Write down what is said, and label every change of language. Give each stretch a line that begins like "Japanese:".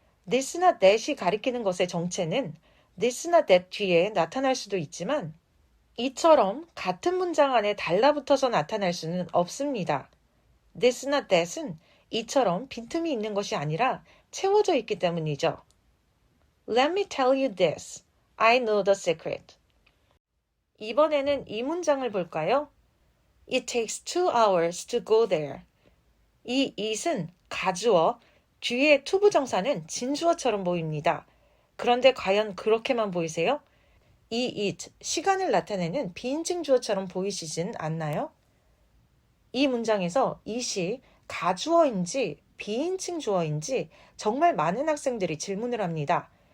Korean: this나 that이 가리키는 것의 정체는 this나 that 뒤에 나타날 수도 있지만 이처럼 같은 문장 안에 달라붙어서 나타날 수는 없습니다. this나 that은 이처럼 빈틈이 있는 것이 아니라 채워져 있기 때문이죠.
English: Let me tell you this. I know the secret.
Korean: 이번에는 이 문장을 볼까요?
English: It takes 2 hours to go there.
Korean: 이 it은 가주어, 뒤에 to 부정사는 진주어처럼 보입니다. 그런데 과연 그렇게만 보이세요? 이 it, 시간을 나타내는 비인칭 주어처럼 보이시진 않나요? 이 문장에서 it이 가주어인지 비인칭 주어인지 정말 많은 학생들이 질문을 합니다.